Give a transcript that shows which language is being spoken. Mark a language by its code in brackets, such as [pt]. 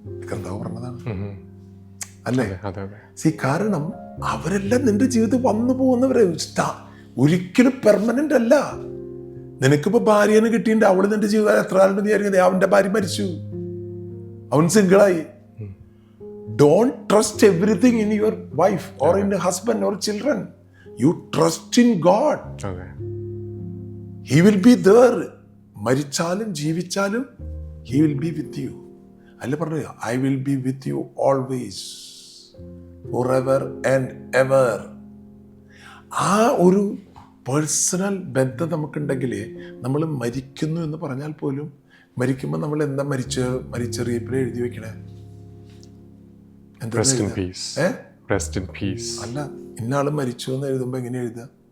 [ml] കർത്താവ് പറഞ്ഞതാണ് അല്ലേ? കാരണം അവരെല്ലാം നിന്റെ ജീവിതത്തിൽ വന്നു പോകുന്നവരെ ഒരിക്കലും പെർമനന്റ് അല്ല. നിനക്കിപ്പോ ഭാര്യനെ കിട്ടിയിട്ട് അവള് നിന്റെ ജീവിതം എത്ര കാലം വിചാരിക്കുന്നത്? അവന്റെ ഭാര്യ മരിച്ചു, അവൻ സിംഗിളായി. [en] Don't trust everything in your wife or in your husband or children. You trust in God. He will be there. [ml] മരിച്ചാലും ജീവിച്ചാലും [en] He will be with you. [ml] അല്ല പറഞ്ഞു, [en] I will be with you always, forever and ever. [ml] ആ ഒരു personal ബന്ധം നമുക്കുണ്ടെങ്കിൽ നമ്മൾ മരിക്കുന്നു എന്ന് പറഞ്ഞാൽ പോലും, മരിക്കുമ്പോൾ നമ്മൾ എന്താ മരിച്ചറിയിപ്പിൽ എഴുതി വെക്കണേ? [en] Rest in peace. Rest in peace. [ml] അല്ല, ഇന്നാളും മരിച്ചു എന്ന് എഴുതുമ്പോ എങ്ങനെ എഴുതുക?